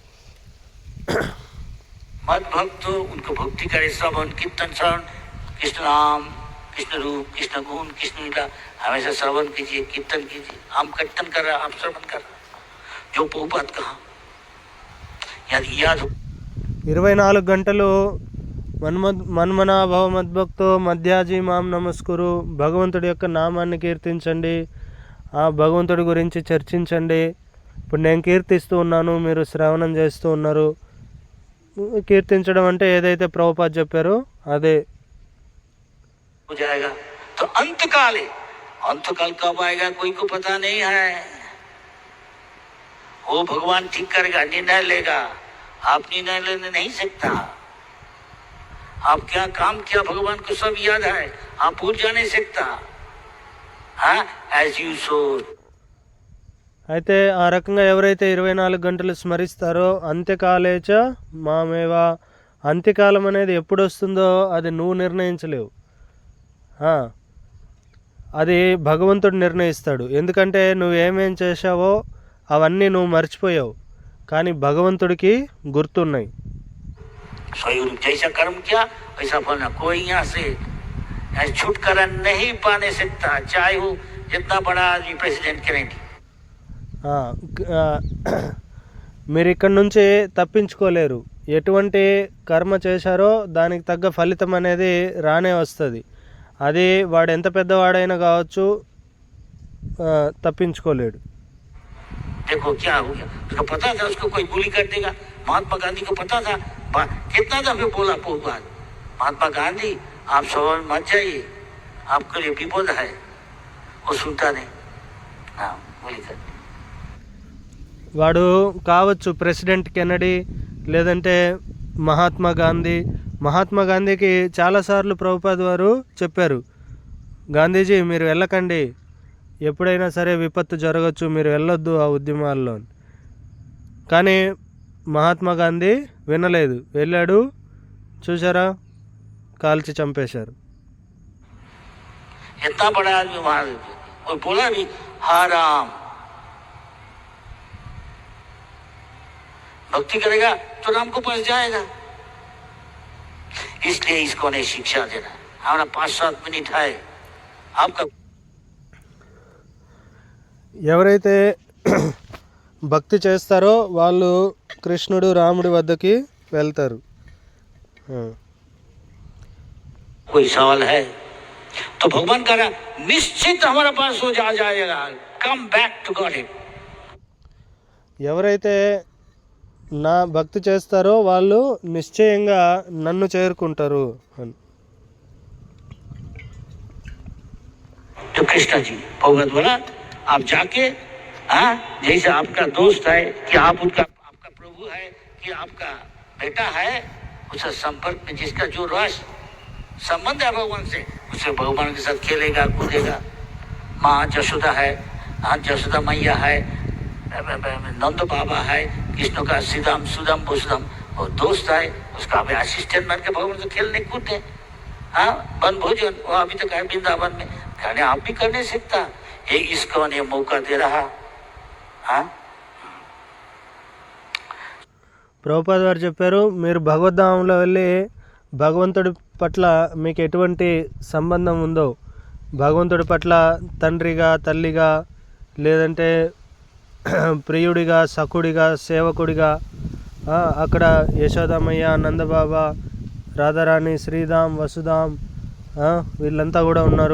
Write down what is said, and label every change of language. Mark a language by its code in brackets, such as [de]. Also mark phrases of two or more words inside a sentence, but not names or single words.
[hi] मद भक्त उनको भक्ति करे, श्रवण कीर्तन श्रवण कृष्ण नाम कृष्ण रूप कृष्ण गुण कृष्ण लीला हमेशा श्रवण कीजिए, कीर्तन कीजिए. हम कीर्तन कर रहे, आप श्रवण कर रहे. जो प्रभुपाद कहा याद हो. [sa] 24 గంటలు మన్మనాభవ మద్భక్తో మధ్యాజీ మాం నమస్కురు. [te] భగవంతుడి యొక్క నామాన్ని కీర్తించండి, ఆ భగవంతుడి గురించి చర్చించండి. ఇప్పుడు నేను కీర్తిస్తూ ఉన్నాను, మీరు శ్రవణం చేస్తూ ఉన్నారు. కీర్తించడం అంటే ఏదైతే ప్రభుపాద్ చెప్పారో అదే. [hi] हो जाएगा तो अंतकाल है. अंतकाल कब आएगा कोई को पता नहीं है. वो भगवान ठीक करेगा, निर्णय लेगा. आप निर्णय लेने नहीं सकता. आप क्या काम किया भगवान को सब याद है, आप भूल जा नहीं सकता. [en] हाँ as you sow. [te] అయితే ఆ రకంగా ఎవరైతే 24 గంటలు స్మరిస్తారో [sa] అంత్యకాలేచ మామేవా. [te] అంత్యకాలం అనేది ఎప్పుడు వస్తుందో అది నువ్వు నిర్ణయించలేవు, అది భగవంతుడు నిర్ణయిస్తాడు. ఎందుకంటే నువ్వు ఏమేం చేశావో అవన్నీ నువ్వు మర్చిపోయావు, కానీ భగవంతుడికి గుర్తున్నాయి. [hi] जैसा कर्म किया वैसा फल ना. कोई यहाँ से छुटकारा नहीं पाने सकता, चाहे वो जितना बड़ा आदमी प्रेसिडेंट करेंगे. [te] మీరు ఇక్కడి నుంచి తప్పించుకోలేరు. ఎటువంటి కర్మ చేశారో దానికి తగ్గ ఫలితం అనేది రానే వస్తుంది. అది వాడు ఎంత పెద్దవాడైనా కావచ్చు, తప్పించుకోలేడు. [hi] देखो क्या हो गया, उसको पता था उसको कोई गोली कर देगा. महात्मा गांधी को पता था, कितना दफे बोला प्रभुपाद, महात्मा गांधी आप सब मत जाइए, आपके लिए विपद है. वो सुनता नहीं. हाँ गोली कर. [te] వాడు కావచ్చు ప్రెసిడెంట్ కెనడీ, లేదంటే మహాత్మా గాంధీకి చాలాసార్లు ప్రభుపాద్ వారు చెప్పారు, గాంధీజీ మీరు వెళ్ళకండి, ఎప్పుడైనా సరే విపత్తు జరగచ్చు, మీరు వెళ్ళొద్దు ఆ ఉద్యమాల్లో. కానీ మహాత్మా గాంధీ వినలేదు, వెళ్ళాడు. చూసారా, కాల్చి చంపేశారు. [hi] इतना बड़ा आदमी वहां और बोला भी हाँ राम भक्ति करेगा तो राम को पास जाएगा. इसलिए इसको ने शिक्षा देना. हमारा 5-7 मिनट है आपका. [te] ఎవరైతే భక్తి చేస్తారో వాళ్ళు కృష్ణుడు రాముడి వద్దకి వెళ్తారు. [hi] कोई सवाल है तो भगवान कह रहा निश्चित हमारे पास हो जाएगा. [en] come back to God. [te] ఎవరైతే నా భక్తి చేస్తారో వాళ్ళు నిశ్చయంగా నన్ను చేరుకుంటారు అని. [hi] तो तो कृष्ण जी भगवत बोला आप जाके, हाँ, जैसे आपका दोस्त है कि आप उनका आपका प्रभु है कि आपका बेटा है, उसका संपर्क में जिसका जो रस संबंध है भगवान से, उससे भगवान के साथ खेलेगा कूदेगा। माँ जशोदा है, हाँ जशोदा मैया है, नंद बाबा है, कृष्ण का सीधाम सुदाम वसुदाम वो दोस्त है, उसका अभी असिस्टेंट बन के भगवान से खेलने कूदते। हाँ, वन भोजन वो अभी तक है वृंदावन में, कहने आप भी करने सीखता, ये इसको ये मौका दे रहा। हाँ, [te] ప్రభుపాద వారు చెప్పారు, మీరు భగవద్ధామంలో వెళ్ళి భగవంతుడి పట్ల మీకు ఎటువంటి సంబంధం ఉందో, భగవంతుడి పట్ల తండ్రిగా తల్లిగా లేదంటే ప్రియుడిగా సఖుడిగా సేవకుడిగా, అక్కడ యశోదమయ్య నందబాబా రాధారాణి శ్రీధామ్ వసుధామ్ వీళ్ళంతా కూడా ఉన్నారు.